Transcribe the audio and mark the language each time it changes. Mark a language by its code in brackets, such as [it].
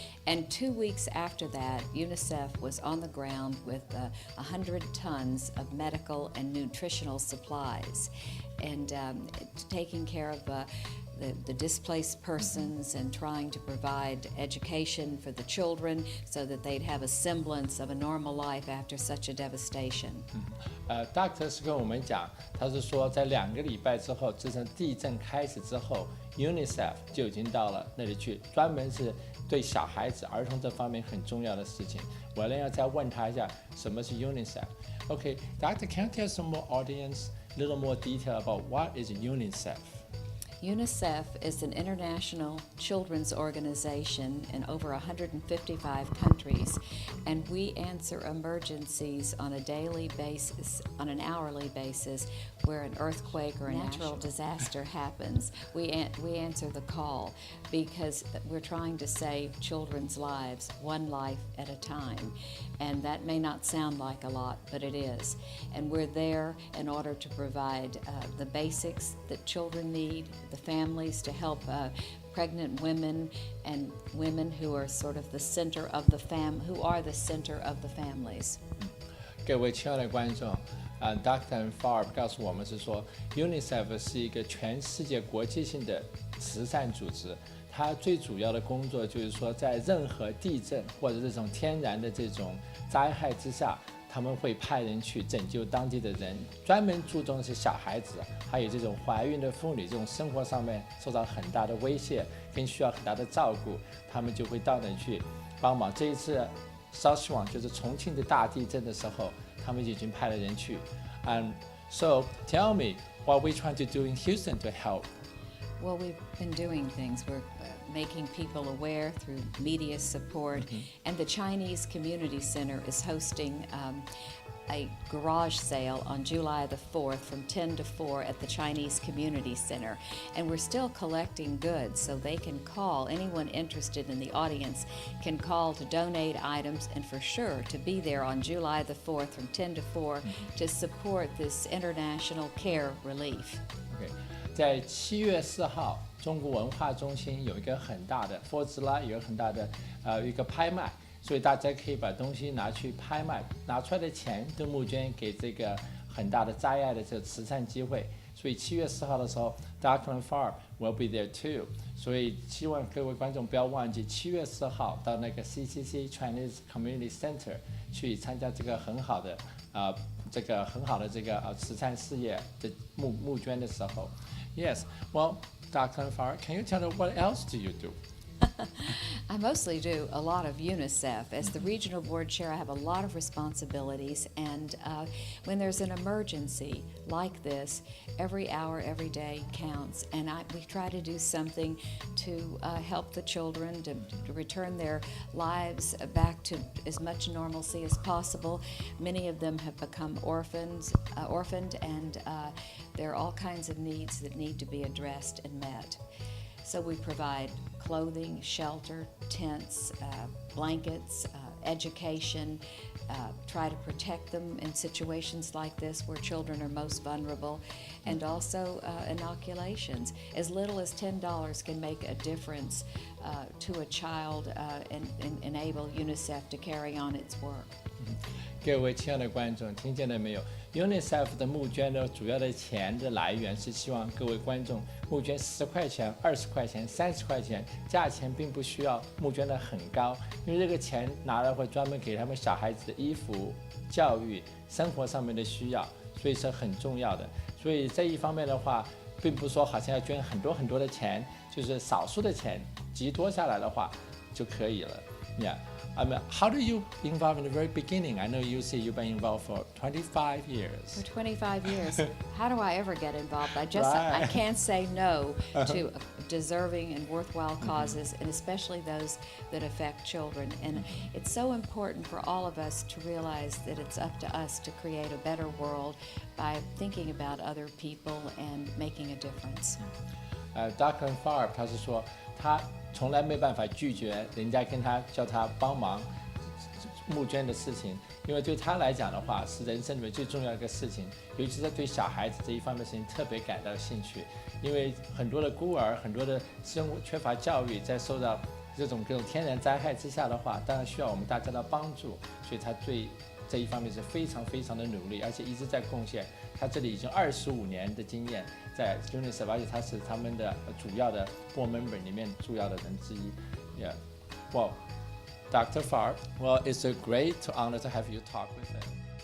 [en] And 2 weeks after that, UNICEF was on the ground with 100 tons of medical and nutritional supplies and taking care of the displaced persons and trying to provide education for the children so that they'd have a semblance of a normal life after such a devastation. [zh] Doctor 是跟我们讲，他是说在2个礼拜之后，自从地震开始之后 ，UNICEF 就已经到了那里去，专门是对小孩子、儿童这方面很重要的事情。我呢要再问他一下，什么是 [en] UNICEF？Okay, Doctor, can you tell some more audience a little more detail about what is UNICEF? UNICEF is an international children's organization in over 155 countries, and we answer emergencies on a daily basis, on an hourly basis, where an earthquake or a natural disaster happens. We answer the call because we're trying to save children's lives, one life at a time. And that may not sound like a lot, but it is. And we're there in order to provide the basics that children need, the families to help pregnant women and women who are sort of the center of the who are the center of the families. [zh] 各位亲爱的观众，Dr. Farb 告诉我们是说 ，UNICEF 是一个全世界国际性的慈善组织。它最主要的工作就是说，在任何地震或者这种天然的这种灾害之下，他们会派人去拯救当地的人，专门注重的是小孩子，还有这种怀孕的妇女，这种生活上面受到很大的威胁，跟需要很大的照顾，他们就会到那去帮忙。这一次Sichuan就是重庆的大地震的时候，他们已经派了人去。 [en] So tell me what we're trying to do in Houston to help. Well, we've been doing things. We're making people aware through media support, and the Chinese Community Center is hosting a garage sale on July the 4th from 10 to 4 at the Chinese Community Center. And we're still collecting goods, so they can call. Anyone interested in the audience can call to donate items and for sure to be there on July the 4th from 10 to 4 to support this international care relief. Okay. [zh] 在7月4号，中国文化中心有一个很大的佛子啦，有很大的一个拍卖，所以大家可以把东西拿去拍卖，拿出来的钱都募捐给这个很大的灾害的这个慈善机会。所以7月4号的时候 ，Carolyn Farb [en] will be there too。 [zh] 所以希望各位观众不要忘记7月4号到那个 CCC Chinese Community Center 去参加这个很好的慈善事业的募捐的时候。 [en] Yes, well, Dr. Farb, can you tell us what else do you do? I mostly do a lot of UNICEF. As the regional board chair, I have a lot of responsibilities, and when there's an emergency like this, every hour, every day counts, and we try to do something to help the children to return their lives back to as much normalcy as possible. Many of them have become orphaned, and there are all kinds of needs that need to be addressed and met. So we provide clothing, shelter, tents, blankets, education, try to protect them in situations like this where children are most vulnerable, and also inoculations. As little as $10 can make a difference to a child and enable UNICEF to carry on its work. [zh] 各位亲爱的观众，听见了没有 ？UNICEF 的募捐的主要的钱的来源是希望各位观众募捐10块钱、20块钱、30块钱，价钱并不需要募捐的很高，因为这个钱拿来会专门给他们小孩子的衣服、教育、生活上面的需要，所以是很重要的。所以这一方面的话，并不是说好像要捐很多很多的钱，就是少数的钱集多下来的话就可以了。 [en] Yeah. How do you involve in the very beginning? I know you say you've been involved for 25 years. For 25 years, how do I ever get involved? I Right. can't say no to deserving and worthwhile causes, and especially those that affect children. And it's so important for all of us to realize that it's up to us to create a better world by thinking about other people and making a difference. Dr. [zh] Farb 他是说他从来没办法拒绝人家叫他帮忙募捐的事情，因为对他来讲的话是人生里面最重要的一个事情，尤其是对小孩子这一方面的事情特别感到兴趣，因为很多的孤儿，很多的生活缺乏教育，在受到各种天然灾害之下的话，当然需要我们大家的帮助，所以他对这一方面是非常非常的努力，而且一直在贡献。他这里已经25年的经验在 UNICEF， 而且他是他们的主要的 board member 里面主要的人之一。 [en] Yeah. Well, Dr. Farb, well, it's a great honor to have you talk with him.